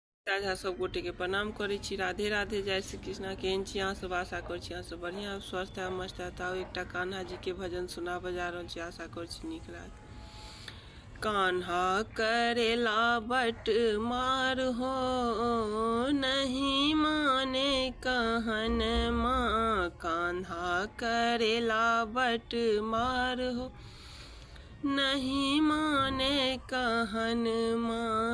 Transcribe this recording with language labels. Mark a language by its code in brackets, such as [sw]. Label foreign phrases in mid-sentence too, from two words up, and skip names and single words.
[mai] ताजा सब गोटे के प्रणाम करै छी। राधे राधे, जय श्री कृष्णा। केहन छी अहाँ सब? आशा कर छी अहाँ सब बढ़िया स्वस्थ है मस्त है। ताऊ एकटा कान्हा जी के भजन सुना बजा रहल छी, आशा कर छी नीक लागत। कान्हा करेला बट मार हो, नहीं माने कहन माँ। कान्हा करेला बट मार हो, नहीं माने कहन माँ।